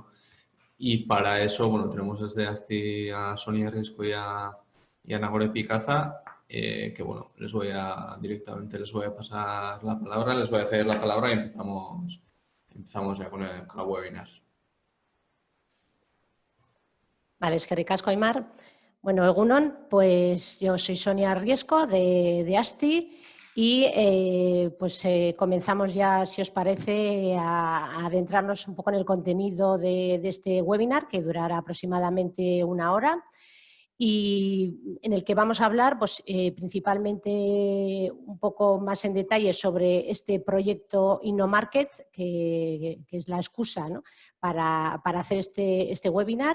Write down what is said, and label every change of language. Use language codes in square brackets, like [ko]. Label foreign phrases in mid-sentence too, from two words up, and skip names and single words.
[es] Y para eso, bueno, tenemos desde ASTI a Sonia Arriesko y a Nagore Pikaza, que bueno, directamente les voy a pasar la palabra, les voy a ceder la palabra y empezamos ya con la webinar. Vale, [eu] eskerrik asko, Aimar. Bueno, egunon, [es] pues yo soy Sonia Arriesko de ASTI y comenzamos ya, si os parece, a adentrarnos un poco en el contenido de este webinar, que durará aproximadamente 1 hora. y en el que vamos a hablar pues, principalmente un poco más en detalle sobre este proyecto InnoMarket, que es la excusa, ¿no?, para hacer este webinar.